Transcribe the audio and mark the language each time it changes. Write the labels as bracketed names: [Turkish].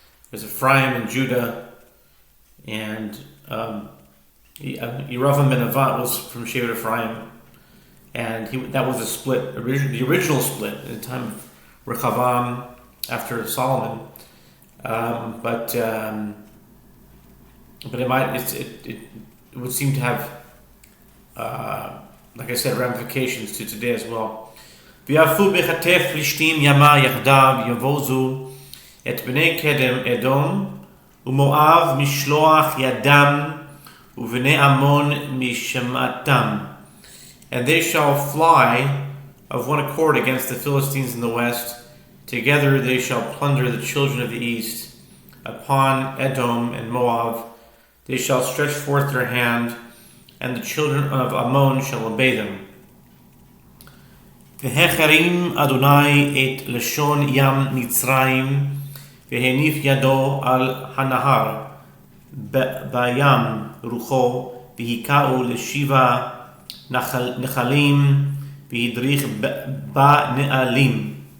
[English] There's Ephraim and Judah, and Yeravam ben Nevat was from Shevet Ephraim, and that was a split, the original split at the time of Rechavam, after Solomon, but it would seem to have, like I said, ramifications to today as well. [Hebrew] ויעפו בחטף פלישתים ימה יחדיו יבוזו את בני קדם אדום ומואב משלוח ידם, ובני עמון משמעתם. [English] And they shall fly of one accord against the Philistines in the west. Together they shall plunder the children of the east. Upon Edom and Moab they shall stretch forth their hand, and the children of Ammon shall obey them. [Hebrew] והחרים אדוני את לשון ים מצרים, והניף ידו על הנהר בים רוחו, והיכהו לשבע נחלים, והדריך בנעלים.